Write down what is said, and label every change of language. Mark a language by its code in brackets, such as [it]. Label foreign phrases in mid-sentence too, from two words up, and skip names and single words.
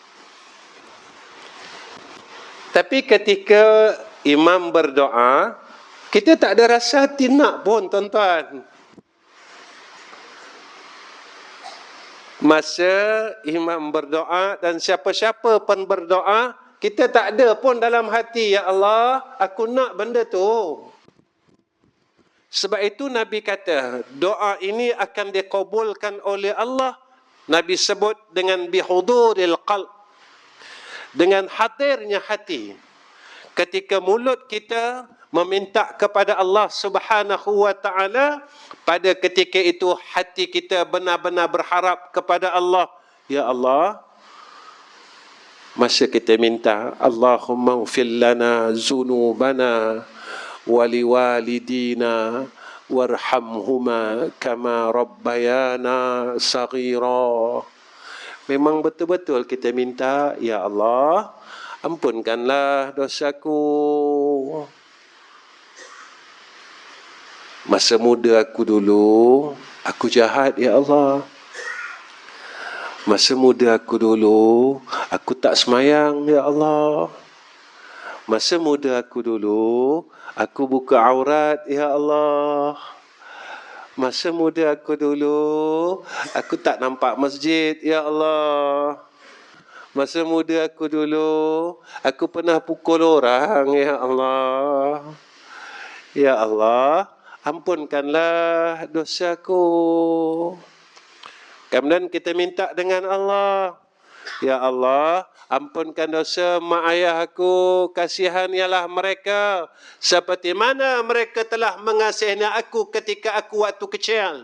[ms] Tapi ketika imam berdoa, kita tak ada rasa hati nak pun, tuan-tuan. Masa imam berdoa dan siapa-siapa pun berdoa, kita tak ada pun dalam hati, [ar] يا الله, [ms] aku nak benda tu. Sebab itu Nabi kata, doa ini akan dikabulkan oleh Allah. Nabi sebut dengan [ar] بحضور القلب, [ms] dengan hadirnya hati. Ketika mulut kita meminta kepada Allah [ar] سبحانه وتعالى, [ms] pada ketika itu hati kita benar-benar berharap kepada Allah. [ar] يا الله, [ms] masa kita minta, [ar] اللهم اغفر لنا ذنوبنا ولوالدينا وارحمهما كما ربيانا صغيرا. [ms] Memang betul-betul kita minta, [ar] يا الله, [ms] ampunkanlah dosaku. Masa muda aku dulu, aku jahat, [ar] يا الله. [ms] Masa muda aku dulu, aku tak semayang, [ar] يا الله. [ms] Masa muda aku dulu, aku buka aurat, [ar] يا الله. [ms] Masa muda aku dulu, aku tak nampak masjid, [ar] يا الله. [ms] Masa muda aku dulu, aku pernah pukul orang, [ar] يا الله. يا الله, [ms] ampunkanlah dosaku. Kemudian kita minta dengan Allah, [ar] يا الله, [ms] ampunkan dosa mak ayah aku, kasihanilah mereka seperti mana mereka telah mengasihi aku ketika aku waktu kecil.